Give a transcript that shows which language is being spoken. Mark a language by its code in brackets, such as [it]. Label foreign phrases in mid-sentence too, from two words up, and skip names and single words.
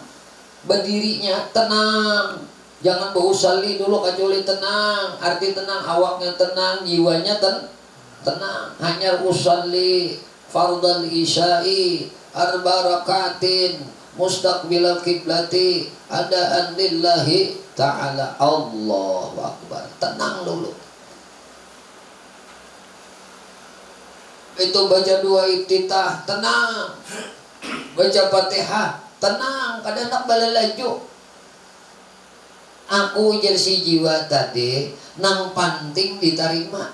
[bjn] Berdirinya tenang. Jangan berusalli dulu kecuali tenang. Arti tenang, awaknya tenang, jiwanya tenang. [ar] Hanya أصلي فرض العشاء أربع ركعات مستقبل القبلة أداء لله تعالى. الله أكبر. [bjn] Tenang dulu. Itu baca dua iftitah, tenang. Baca Fatihah, tenang. Kadang tak balalaju. Aku jadi jiwa tadi nang panting diterima.